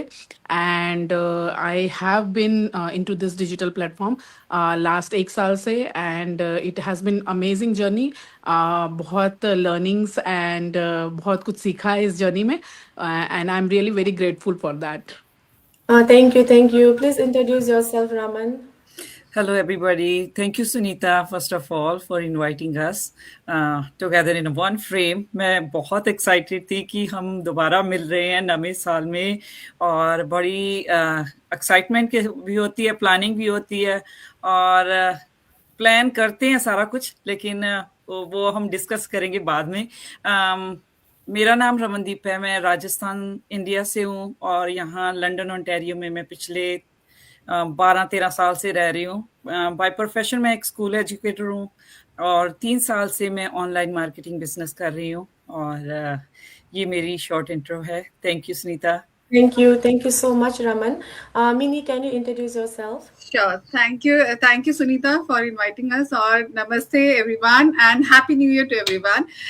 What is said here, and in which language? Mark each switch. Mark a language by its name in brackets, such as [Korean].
[English] and I have been into this digital platform last [Hindi] 1 साल से, [English] And it has been amazing journey. [Hindi] बहुत learnings and बहुत कुछ सीखा है इस जर्नी में, and [English] I am really very grateful for that. Thank you please introduce yourself Raman. Hello, everybody. Thank you, Sunita, first of all, for inviting us together in one frame. [Hindi] मैं बहुत excited थी कि हम दोबारा मिल रहे हैं नवे साल में, और बड़ी excitement भी होती है, planning भी होती है, और plan करते हैं सारा कुछ, लेकिन वो हम discuss करेंगे बाद में। मेरा नाम रमनदीप है। मैं राजस्थान इंडिया से हूँ और यहाँ लंदन ओंटारियो में मैं पिछले 12-13 साल से रह रही हूँ। बाय प्रोफेशन मैं एक स्कूल एजुकेटर हूँ और 3 साल से मैं ऑनलाइन मार्केटिंग बिजनेस कर रही हूँ। और ये मेरी शॉर्ट इंट्रो है। [English] Thank you Sunita. Thank you so much, Raman. Mini, can you introduce yourself? Sure. Thank you, Sunita, for inviting us. [Hindi] और नमस्ते [English] everyone and happy new year to everyone.